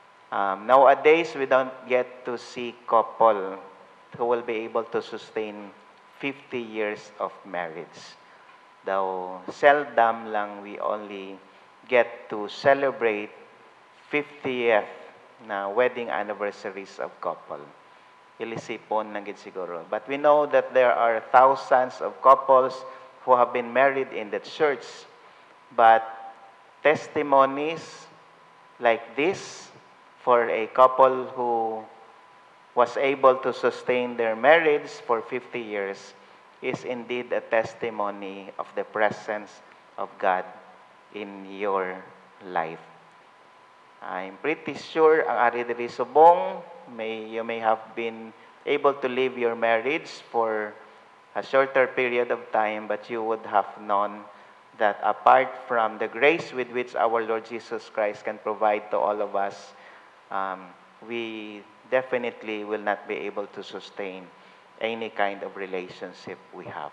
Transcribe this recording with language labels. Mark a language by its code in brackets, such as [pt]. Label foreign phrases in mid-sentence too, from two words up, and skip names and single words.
[en] Nowadays, we don't get to see couple who will be able to sustain 50 years of marriage. Though seldom lang we only get to celebrate 50th na wedding anniversaries of couple. [hil] Ilisipon na gid siguro. [en] But we know that there are thousands of couples who have been married in the church. But testimonies like this for a couple who was able to sustain their marriage for 50 years is indeed a testimony of the presence of God in your life. I'm pretty sure [hil] ang ari diri subong, [en] you may have been able to live your marriage for a shorter period of time, but you would have known that apart from the grace with which our Lord Jesus Christ can provide to all of us, we definitely will not be able to sustain any kind of relationship we have.